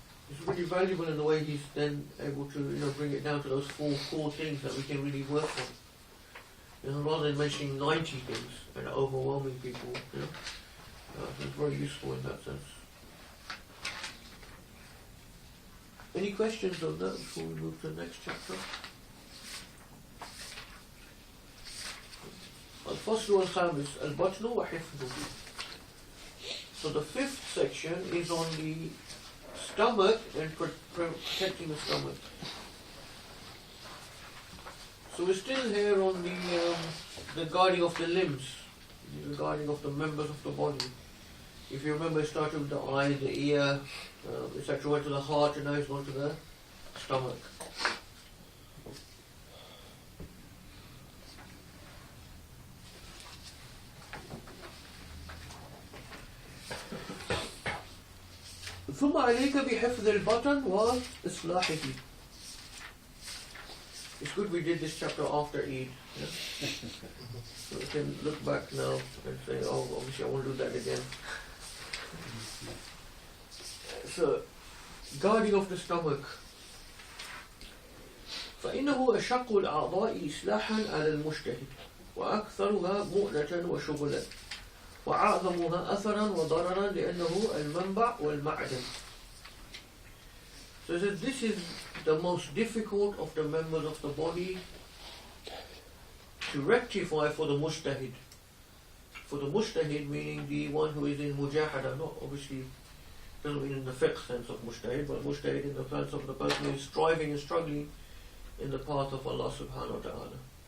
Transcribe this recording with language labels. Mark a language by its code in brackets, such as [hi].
[en] It's really valuable in the way he's then able to bring it down to those four core things that we can really work on. Rather than mentioning 90 things and overwhelming people. It's very useful in that sense. Any questions on that before we move to the next chapter? [ar] الفصل الخامس البطن وحفظه. [en] So the fifth section is on the stomach and protecting the stomach. So we're still here on the guarding of the limbs, the guarding of the members of the body. If you remember, it started with the eye, the ear, etc. Went to the heart, and now it's gone to the stomach. [ar] ثم عليك بحفظ البطن وإصلاحه. [en] It's good we did this chapter after Eid. Yeah? So we can look back now and say, oh, obviously I won't do that again. So, guarding of the stomach. [ar] فإنه أشق الأعضاء إصلاحا على المجتهد وأكثرها مؤنة وشغلا وأعظمها أثرا وضررا لأنه المنبع والمعدن. [en] So this is the most difficult of the members of the body to rectify for the mujtahid. For the mujtahid meaning the one who is in mujahada, not obviously doesn't mean in the fiqh sense of mujtahid, but mujtahid in the sense of the person who is striving and struggling in the path of Allah subhanahu wa ta'ala.